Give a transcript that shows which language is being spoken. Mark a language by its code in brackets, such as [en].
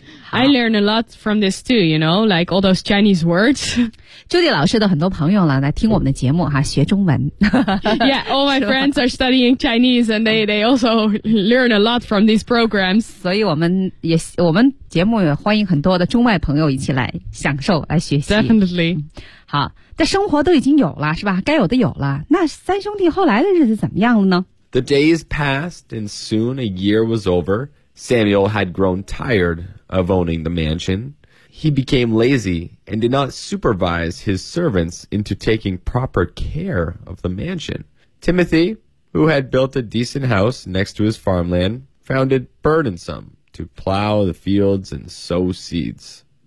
[en] I learned a lot from this too, you know, like all those Chinese words. [zh] Judy 老师的很多朋友了来听我们的节目哈，学中文。 [en] Yeah, all my friends are studying Chinese and they also learn a lot from these programs. [zh] 所以我们节目也欢迎很多的中外朋友一起来享受来学习。 [en] Definitely. [zh] 好，但生活都已经有了是吧，该有的有了。那三兄弟后来的日子怎么样了呢？ [en] The days passed and soon a year was over. Samuel had grown tired. Of owning the mansion, he became lazy and did not supervise his servants into taking proper care of the mansion. Timothy, who had built a decent house next to his farmland, found it burdensome to plow the fields and sow seeds.